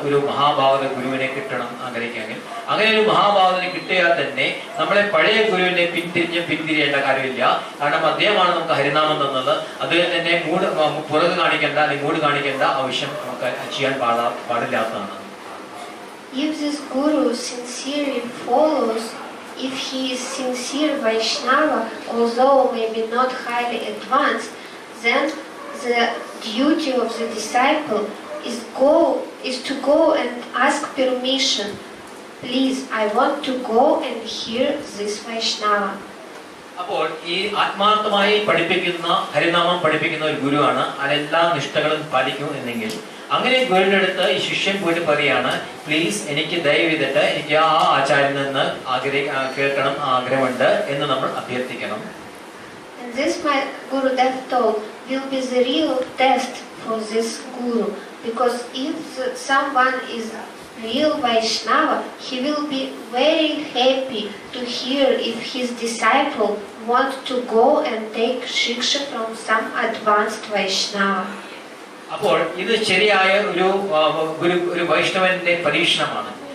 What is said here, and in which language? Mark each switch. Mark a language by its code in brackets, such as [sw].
[ml] ഒരു മഹാഭാവത ഗുരുവിനെ കിട്ടണം ആഗ്രഹിക്കാമെങ്കിൽ. അങ്ങനെ ഒരു മഹാഭാവതനെ കിട്ടിയാൽ തന്നെ നമ്മളെ പഴയ ഗുരുവിനെ പിന്തിരിയേണ്ട കാര്യമില്ല. കാരണം അദ്ദേഹമാണ് നമുക്ക് ഹരിനാമം തന്നത്. അതിൽ തന്നെ പുറകു കാണിക്കേണ്ട അല്ലെങ്കിൽ മൂട് കാണിക്കേണ്ട ആവശ്യം നമുക്ക് ചെയ്യാൻ പാടില്ലാത്തതാണ്. [en] If this guru sincerely follows, if he is sincere Vaishnava, although maybe not highly advanced, then the duty of the disciple is to go and ask permission. Please, I want to go and hear this Vaishnava. [ml] അപ്പോൾ ഈ ആത്മാർത്ഥമായി പഠിപ്പിക്കുന്ന ഹരിനാമം പഠിപ്പിക്കുന്ന ഒരു ഗുരുവാണ് അതെല്ലാ നിഷ്ഠകളും പാലിക്കും എന്നെങ്കിൽ അങ്ങനെ ഗുരുവിന്റെ അടുത്ത് ഈ ശിഷ്യൻ പോയിട്ട് പറയാണ്, പ്ലീസ് എനിക്ക് ദയവീതിട്ട് എനിക്ക് ആ ആചാര്യനിൽ നിന്ന് കേൾക്കണം ആഗ്രഹമുണ്ട് എന്ന് നമ്മൾ അഭ്യർത്ഥിക്കണം. [en] And this my Gurudev told will be the real test for this guru, because if someone is real Vaishnava, he will be very happy to hear if his disciple wants to go and take Shiksha from some advanced Vaishnava. [ml] അപ്പോൾ ഇത് ശരിയായ ഒരു വൈഷ്ണവന്റെ പരീക്ഷണമാണ്.